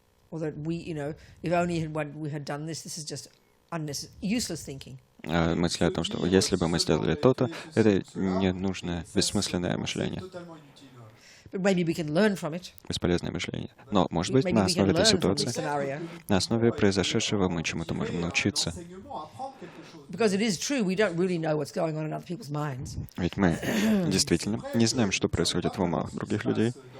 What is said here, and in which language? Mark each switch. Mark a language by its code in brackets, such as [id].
[en] Or that we, if only we had done this is just useless thinking. [ru] Мысли о том, что если бы мы сделали то-то, это ненужное, бессмысленное мышление. [en] But maybe we can learn from it. [ru] Бесполезное мышление. Но, может быть, на основе этой ситуации, на основе произошедшего мы чему-то можем научиться. [en] Because it is true, we don't really know what's going on in other people's minds. [ru] Ведь мы действительно не знаем, что происходит в умах других людей.